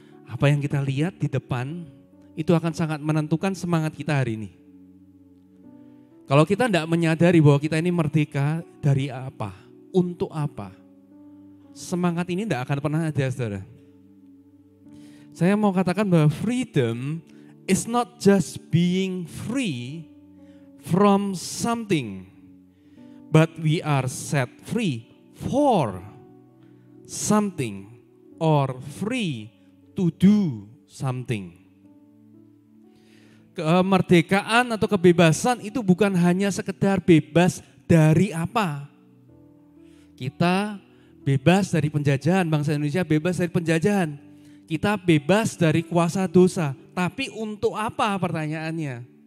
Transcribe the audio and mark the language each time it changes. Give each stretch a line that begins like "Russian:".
Indonesian: Apa yang kita lihat di depan itu akan sangat menentukan semangat kita hari ini. Kalau kita tidak menyadari bahwa kita ini merdeka dari apa, untuk apa, semangat ini tidak akan pernah ada, saudara. Saya mau katakan bahwa
English: freedom is not just being free from something. But we are set free for something or free to do something.
Indonesian: Kemerdekaan atau kebebasan itu bukan hanya sekedar bebas dari apa. Kita bebas dari penjajahan, bangsa Indonesia bebas dari penjajahan. Kita bebas dari kuasa dosa. Tapi untuk apa pertanyaannya?